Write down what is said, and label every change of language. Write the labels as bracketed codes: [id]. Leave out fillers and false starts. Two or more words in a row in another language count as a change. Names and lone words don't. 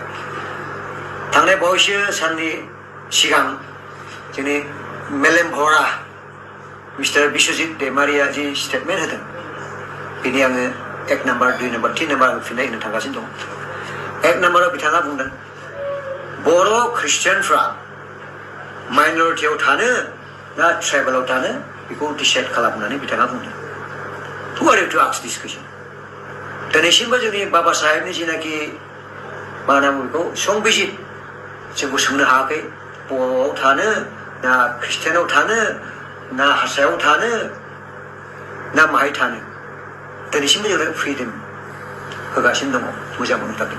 [brx] थांनाय बावैसो साननि सिगां जोंनि मेलेम भरा मिस्टार बिश्वजित दैमारिया जि स्टेटमेन्ट होदों, बेनि आङो 1 नाम्बार 2 नाम्बार 3 नाम्बार आं फिननाय होनो थांगासिनो दं। 1 नाम्बाराव बिथाङा बुंदों बर' ख्रिस्टियानफ्रा माइनरिटियाव थानो ना ट्राइबेलाव थानो बेखौ डिसाइड खालामनानै बिथाङा बुंदों। [en] Who are you to ask this question? [brx] दिनैसिमबो जोंनि बाबा साहेबनि जिनाखि मा होनना बुङो बेखौ संबिजित जोंखौ सोंनो हायाखै बर'आव थानो ना ख्रिस्टियानाव थानो ना हारसायाव थानो ना माहाय थानो। दिनैसिमबो जोंनो फ्रिदम होगासिनो दङ मोजां मोननो थाखाय।